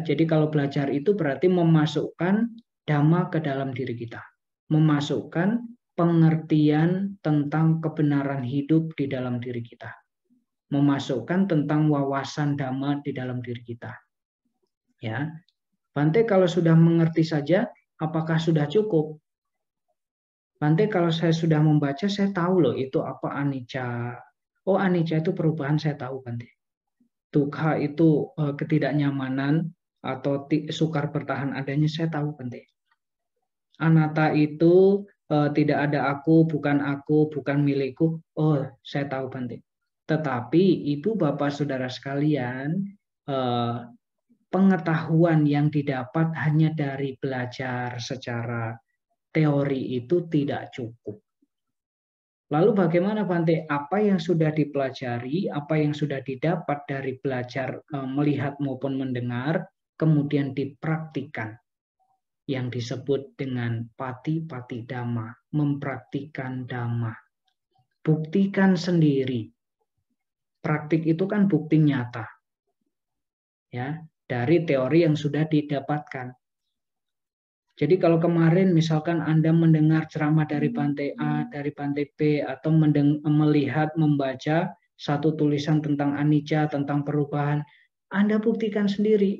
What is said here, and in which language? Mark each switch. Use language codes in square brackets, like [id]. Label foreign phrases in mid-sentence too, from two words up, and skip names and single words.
[id] Jadi kalau belajar itu berarti memasukkan dhamma ke dalam diri kita, memasukkan pengertian tentang kebenaran hidup di dalam diri kita, memasukkan tentang wawasan dhamma di dalam diri kita, ya. Bante kalau sudah mengerti saja, apakah sudah cukup? Bante kalau saya sudah membaca, saya tahu loh itu apa anicca. Oh, anicca itu perubahan, saya tahu Bante. Dukkha itu ketidaknyamanan atau sukar bertahan adanya, saya tahu Bante. Anatta itu tidak ada aku, bukan milikku. Oh, saya tahu Bante. Tetapi Ibu Bapak Saudara sekalian, pengetahuan yang didapat hanya dari belajar secara teori itu tidak cukup. Lalu bagaimana Bante? Apa yang sudah dipelajari, apa yang sudah didapat dari belajar melihat maupun mendengar, kemudian dipraktikkan. Yang disebut dengan [pi] pati-pati dhamma, [id] mempraktikkan dhamma. Buktikan sendiri. Praktik itu kan bukti nyata. Ya, dari teori yang sudah didapatkan. Jadi kalau kemarin misalkan Anda mendengar ceramah dari Bante A, dari Bante B, atau melihat, membaca satu tulisan tentang anicca, tentang perubahan, Anda buktikan sendiri.